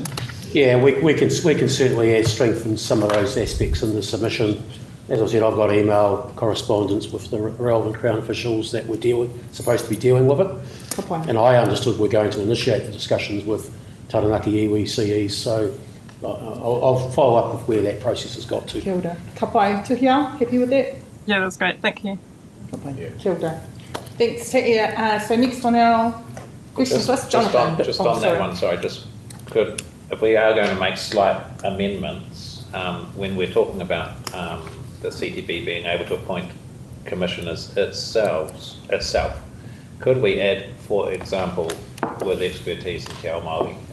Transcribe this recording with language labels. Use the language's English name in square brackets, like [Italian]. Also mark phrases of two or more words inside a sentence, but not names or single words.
[English] Yeah, we can certainly strengthen some of those aspects in the submission. As I said, I've got email correspondence with the relevant Crown officials that we're supposed to be dealing with it. And I understood we're going to initiate the discussions with Taranaki iwi CEs, so I'll follow up with where that process has got to. [Māori] Kia ora. Ka pai, Tuhia, [English] happy with that? Yeah, that's great. Thank you. Yeah. [Māori] Kia ora. Thanks, Te Ia. [English] So next on our questions list, Jonathan. Just on that one, sorry, if we are going to make slight amendments, when we're talking about the CTB being able to appoint commissioners itself, could we add, for example, with expertise in [Māori] Te Ao Māori?